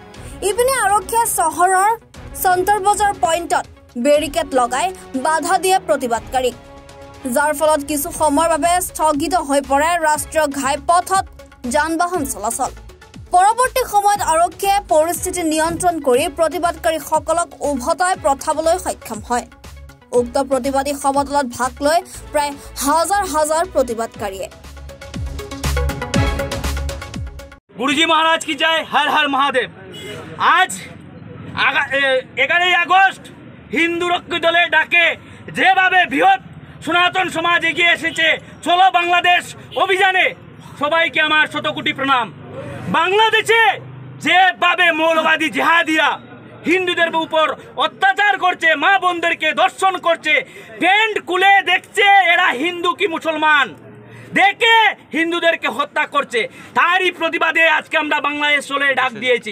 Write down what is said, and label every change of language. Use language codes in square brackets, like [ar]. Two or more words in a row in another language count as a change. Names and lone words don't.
[as] ইপিনে আৰক্ষীয়ে চহৰৰ সন্তৰ বজাৰ পইণ্টত বেৰিকেড লগাই বাধা দিয়ে প্ৰতিবাদকাৰীক, যাৰ ফলত কিছু সময়ৰ বাবে স্থগিত হৈ পৰে ৰাষ্ট্ৰীয় ঘাইপথত যান-বাহন চলাচল। পৰৱৰ্তী সময়ত আৰক্ষীয়ে পৰিস্থিতি নিয়ন্ত্ৰণ কৰি প্ৰতিবাদকাৰীসকলক উভতাই পঠাবলৈ সক্ষম হয়। উক্ত প্ৰতিবাদী সমদলত ভাগ লৈ প্ৰায় হাজাৰ হাজাৰ প্ৰতিবাদকাৰীয়ে। [hi] गुरुजी महाराज की जय, हर हर महादेव। [bn] आज 11 আগস্ট হিন্দু রক্ষী দলের ডাকে যেভাবে বৃহৎ সনাতন সমাজ এগিয়ে এসেছে চলো বাংলাদেশ অভিযানে, সবাইকে আমার শতকোটি প্রণাম। বাংলাদেশে যেভাবে মৌলবাদী জিহাদিরা হিন্দুদের উপর অত্যাচার করছে, মা বোনদেরকে দর্শন করছে, প্যান্ট খুলে দেখছে এরা হিন্দু কি মুসলমান, দেখে হিন্দুদেরকে হত্যা করছে, তারই প্রতিবাদে আজকে আমরা বাংলাদেশ চলে ডাক দিয়েছি।